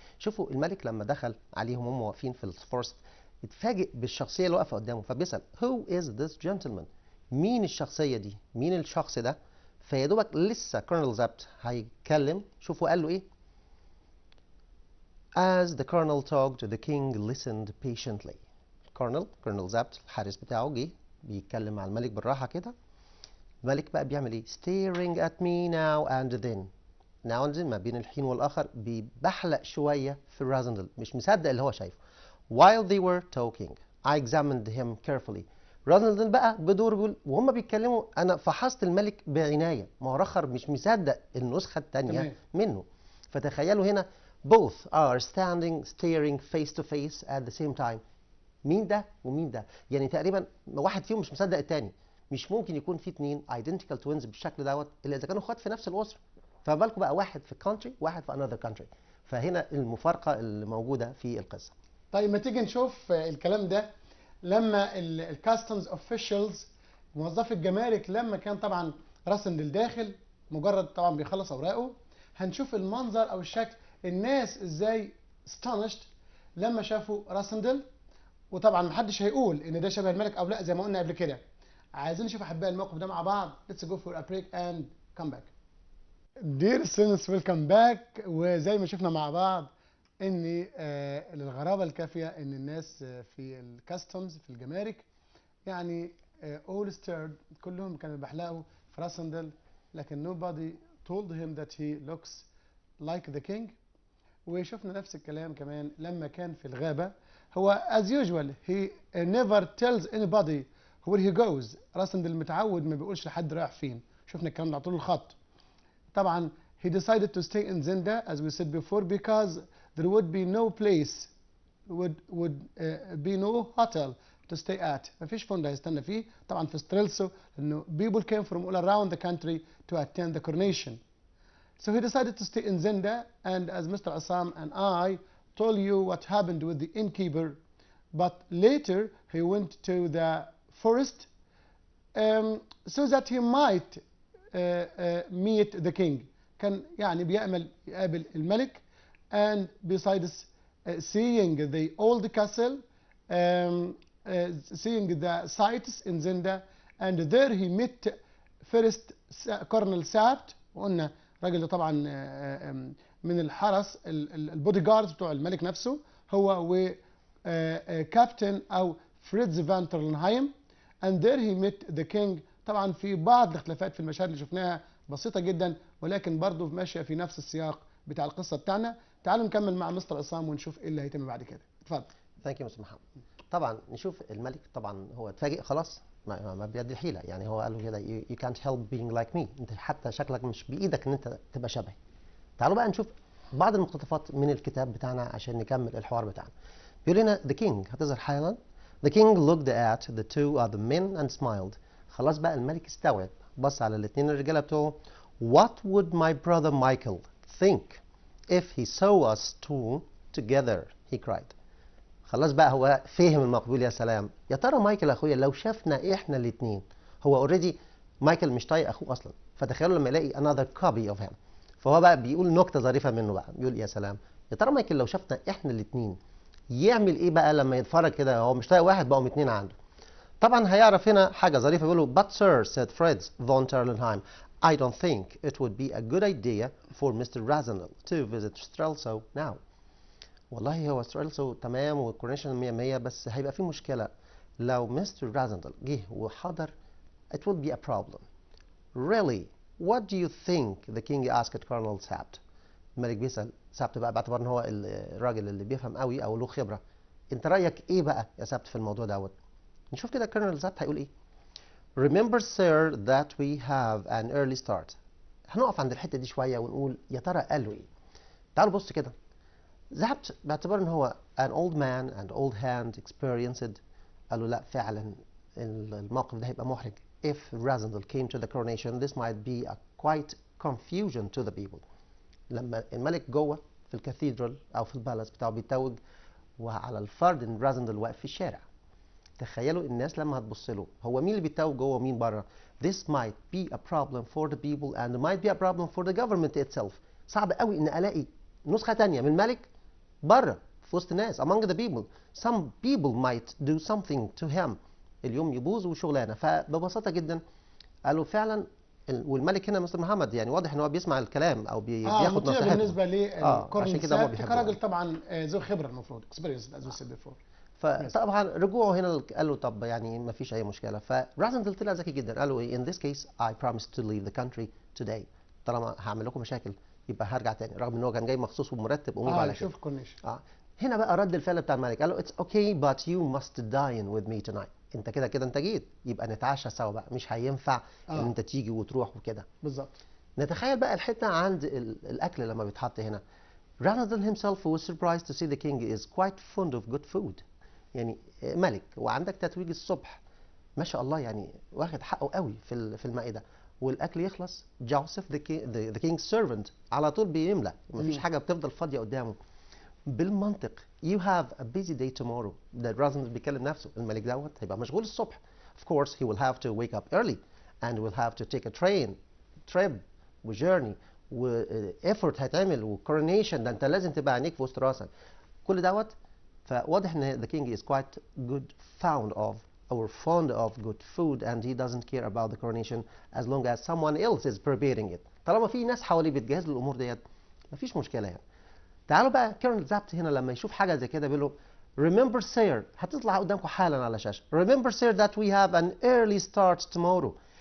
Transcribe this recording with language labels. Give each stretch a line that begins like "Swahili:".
Arabic: شوفوا الملك لما دخل عليهم هم واقفين في الفورست اتفاجئ بالشخصية اللي واقفة قدامه، فبيسأل
English: Who is this gentleman؟
Arabic: مين الشخصية دي؟ مين الشخص ده؟ فيا دوبك لسه كولونيل زابت هيتكلم. شوفوا قال له ايه؟
English: As the colonel talked, the king listened patiently.
Arabic: كولونيل زابت الحارس بتاعه جه بيتكلم مع الملك بالراحة كده. الملك بقى بيعمل ايه؟
English: Staring at me now and then. now and then
Arabic: ما بين الحين والآخر بيبحلق شوية في رازندل، مش مصدق اللي هو شايفه.
English: While they were talking I examined him carefully.
Arabic: رازندل بقى بدور بيقول وهم بيتكلموا أنا فحصت الملك بعناية، ما هو رخر مش مصدق النسخة الثانية منه. فتخيلوا هنا
English: both are standing staring face to face at the same time.
Arabic: مين ده ومين ده؟ يعني تقريبا واحد فيهم مش مصدق الثاني. مش ممكن يكون في اثنين
English: identical twins
Arabic: بالشكل دوت الا اذا كانوا اخوات في نفس الاسره. فما بالكم بقى واحد في country واحد في
English: another country.
Arabic: فهنا المفارقه اللي موجوده في القصه. طيب ما تيجي نشوف الكلام ده لما الكاستمز اوفيشالز موظفي الجمارك لما كان طبعا راسندل داخل مجرد طبعا بيخلص اوراقه، هنشوف المنظر او الشكل الناس ازاي astonished لما شافوا راسندل. وطبعا محدش هيقول ان ده شبه الملك او لا زي ما قلنا قبل كده. عايزين نشوف احبائي الموقف ده مع بعض.
English: Let's go for a break and come back. Dear students, welcome back.
Arabic: وزي ما شفنا مع بعض ان للغرابه الكافيه ان الناس في الكاستمز في الجمارك يعني
English: all stirred،
Arabic: كلهم كانوا بيحلقوا في راسندل، لكن
English: nobody told him that he looks like the king.
Arabic: وشفنا نفس الكلام كمان لما كان في الغابه. هو
English: as usual he never tells anybody where he goes.
Arabic: راسندل متعود ما بيقولش لحد رايح فين. شفنا الكلام ده على طول الخط. طبعا
English: he decided to stay in Zenda as we said before because there would be no place would be no hotel to stay at.
Arabic: ما فيش فندق هيستنى فيه طبعا في ستريلسو لانه
English: people came from all around the country to attend the coronation. So he decided to stay in Zenda, and as Mr. Assam and I told you what happened with the innkeeper, but later he went to the forest so that he might meet the king.
Arabic: كان يعني بيأمل يقابل الملك.
English: And besides seeing the old castle, seeing the sights in Zenda, and there he met first Colonel Sabt.
Arabic: وقلنا الراجل ده طبعا من الحرس البودي جاردز بتوع الملك نفسه، هو وكابتن او فريدز فان ترلنهايم.
English: and there he met the king.
Arabic: طبعا في بعض الاختلافات في المشاهد اللي شفناها بسيطه جدا ولكن برضه ماشيه في نفس السياق بتاع القصه بتاعنا. تعالوا نكمل مع مستر عصام ونشوف ايه اللي هيتم بعد كده. اتفضل.
English: Thank you mister Mohammed.
Arabic: طبعا نشوف الملك طبعا هو اتفاجئ خلاص ما بيد الحيله، يعني هو قال له كده
English: you can't help being like me.
Arabic: انت حتى شكلك مش بايدك ان انت تبقى شبهي. تعالوا بقى نشوف بعض المقتطفات من الكتاب بتاعنا عشان نكمل الحوار بتاعنا. بيقول لنا the king هتظهر حالا.
English: The king looked at the two other men and smiled.
Arabic: خلاص بقى الملك استوعب، بص على الاثنين الرجاله بتوعه.
English: What would my brother Michael think if he saw us two together? he cried.
Arabic: خلاص بقى هو فهم الموقف. بيقول يا سلام، يا ترى مايكل اخويا لو شافنا احنا الاثنين. هو اوريدي مايكل مش طايق اخوه اصلا، فتخيلوا لما يلاقي
English: another copy of him.
Arabic: فهو بقى بيقول نكته ظريفه منه بقى، بيقول يا سلام يا ترى مايكل لو شافنا احنا الاثنين يعمل ايه بقى لما يتفرج كده هو مش طايق واحد بقوا اثنين عنده. طبعا هيعرف هنا حاجه ظريفه. بيقول له
English: but sir said Fritz von Terlenheim I don't think it would be a good idea for Mr. Razenel to visit Strelso now.
Arabic: والله هو ستريلسو تمام والكورنيشن 100 بس هيبقى في مشكله لو مستر رازندل جه وحضر.
English: it would be a problem. Really, what do you think? the king asked Colonel Sabt.
Arabic: الملك بيسأل سابت بقى باعتبار ان هو الراجل اللي بيفهم قوي او له خبره. انت رايك ايه بقى يا سابت في الموضوع دوت؟ نشوف كده كولونيل سابت هيقول ايه.
English: Remember sir that we have an early start.
Arabic: هنقف عند الحته دي شويه ونقول يا ترى قال له ايه. تعالوا بص كده. سابت باعتبار ان هو
English: an old man and old hand experienced
Arabic: قال له لا فعلا الموقف ده هيبقى محرج.
English: If Razendel came to the coronation this might be a quite confusion to the people.
Arabic: لما الملك جوه في الكاثيدرال او في البالاس بتاعه بيتوج وعلى الفرد ان رازندل واقف في الشارع. تخيلوا الناس لما هتبص له هو مين اللي بيتوج جوه ومين بره.
English: This might be a problem for the people and might be a problem for the government itself.
Arabic: صعب قوي ان الاقي نسخه ثانيه من الملك بره في وسط الناس
English: among the people. Some people might do something to him.
Arabic: اليوم يبوظ وشغلانه. فببساطه جدا قالوا فعلا والملك هنا مستر محمد يعني واضح ان هو بيسمع الكلام او بياخد نصيحته. بالنسبه للكورنيل عشان كده هو بيحبه. كراجل طبعا ذو خبره المفروض
English: Experience as we said before.
Arabic: فطبعا رجوعه هنا قال له طب يعني ما فيش اي مشكله. فرازندل طلع ذكي جدا قال له
English: in this case I promise to leave the country today.
Arabic: طالما هعمل لكم مشاكل يبقى هرجع تاني، رغم ان هو كان جاي مخصوص ومرتب اموره على كده. شوف كورنيشن. هنا بقى رد الفعل بتاع الملك، قال له
English: it's okay but you must dine with me tonight.
Arabic: انت كده كده انت جيت، يبقى نتعشى سوا بقى، مش هينفع ان انت تيجي وتروح وكده. بالظبط. نتخيل بقى الحته عند الاكل لما بيتحط هنا.
English: Rather than himself was surprised to see the king is quite fond of good food.
Arabic: يعني ملك وعندك تتويج الصبح، ما شاء الله يعني واخد حقه قوي في المائده، والاكل يخلص جوزيف
English: the king's servant
Arabic: على طول بيملى، مفيش حاجه بتفضل فاضيه قدامه. بالمنطق
English: you have a busy day tomorrow.
Arabic: ده الرازندل بيكلم نفسه، الملك دوت هيبقى مشغول الصبح.
English: Of course he will have to wake up early and will have to take a trip وجيرني وeffort هيتعمل وكورونيشن،
Arabic: ده انت لازم تبقى عينيك في وسط راسك كل دوت. فواضح ان
English: the king is quite good fond of good food and he doesn't care about the coronation as long as someone else is preparing it.
Arabic: طالما في ناس حواليه بتجهز له الامور ديت مفيش مشكله يعني. تعالوا بقى كيرنل زابت هنا لما يشوف حاجه زي كده بيقول له
English: remember sir،
Arabic: هتطلع قدامكم حالا على الشاشه.
English: remember sir that we have an early start tomorrow.